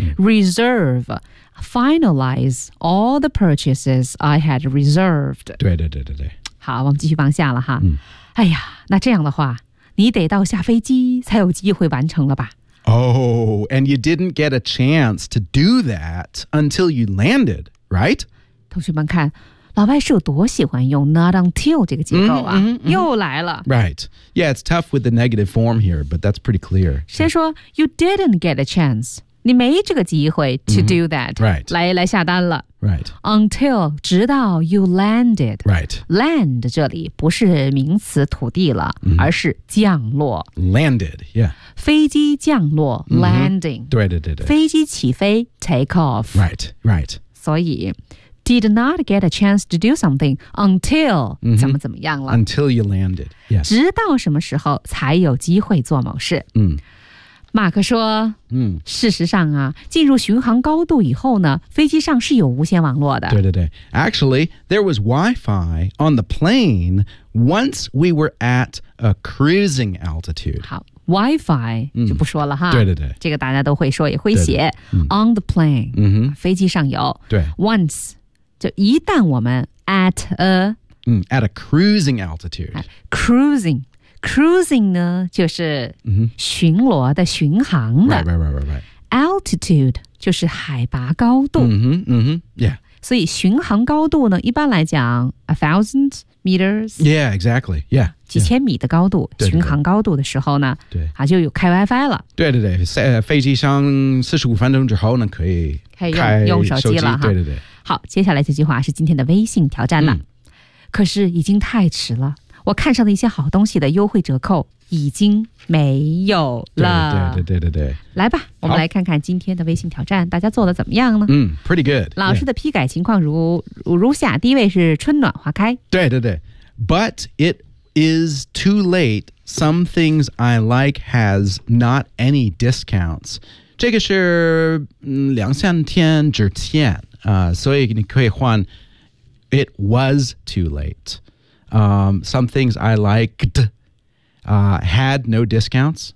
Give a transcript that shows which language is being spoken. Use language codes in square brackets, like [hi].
[en] Reserve, finalize all the purchases I had reserved. [zh] 对对对对对。好我们继续往下了哈。哎呀那这样的话你得到下飞机才有机会完成了吧。 [en] Oh, and you didn't get a chance to do that until you landed, right? [zh] 同学们看，老外是有多喜欢用 not until 这个结构啊， mm-hmm, mm-hmm. 又来了。 [en] Right. Yeah, it's tough with the negative form here, but that's pretty clear. 先说 you didn't get a chance, [zh] 你没这个机会 [en] to do that,、 mm-hmm. right. [zh] 来下单了。 [en] Right. Until, 直到 you landed. Right. [zh] Land 这里不是名词土地了、mm-hmm. 而是降落。 [en] Landed, yeah. [zh] 飞机降落、mm-hmm. landing. 对对对对。飞机起飞 take off. [en] Right, right. 所以 did not get a chance to do something until、mm-hmm. [zh] 怎么怎么样了。 [en] Until you landed, yes. [zh] 直到什么时候才有机会做某事。嗯、mm.。马克说、嗯、事实上啊进入巡航高度以后呢飞机上是有无线网络的。对对对。 [en] Actually, there was Wi-Fi on the plane once we were at a cruising altitude. [zh] 好 ,Wi-Fi 就不说了哈、嗯。对对对。这个大家都会说也会写。对对对 [en] 嗯、on the plane,、 [zh] 嗯、飞机上有。对。 Once, 就一旦我们 at a,、 [en] 嗯、at a cruising altitude. [zh] Cruising. Cruising 呢就是巡逻的、 [en] mm-hmm. [zh] 巡航的 [en] right, right, right, right. [zh] Altitude 就是海拔高度、 [en] mm-hmm, mm-hmm. Yeah. [zh] 所以巡航高度呢一般来讲 1,000 meters [en] Yeah, exactly yeah, [zh] 几千米的高度、 [en] yeah. [zh] 巡航高度的时候呢对对、啊、就有开 Wi-Fi 了对对对飞机上45分钟之后呢可以开手 用手机了对对对好接下来这句话是今天的微信挑战了、嗯、可是已经太迟了我看上的一些好东西的优惠折扣已经没有了。对对对对对。来吧我们来看看今天的微信挑战大家做的怎么样呢 [en] 嗯 ,pretty good. [zh] 老师的批改情况如下第一位是春暖花开。 [en] 对对对。But it is too late. Some things I like has not any discounts. [zh] 这个是两三天之前、所以你可以换 [en] It was too late. Some things I liked、had no discounts.